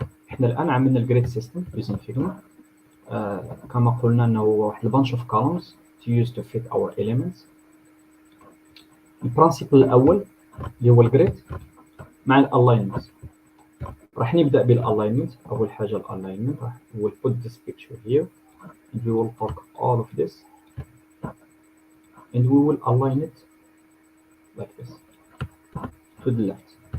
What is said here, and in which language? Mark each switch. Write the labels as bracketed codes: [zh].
[ar] احنا الان عملنا الجريد سيستم using Figma. كما قلنا انه هو واحد [en] bunch of columns to use to fit our elements. [ar] البرنسبل الاول اللي هو الجريد مع الالاينمنت. راح نبدا بالالاينمنت. اول حاجه الالاينمنت راح [en] we will put this picture here and we will talk all of this and we will align it like this to the left.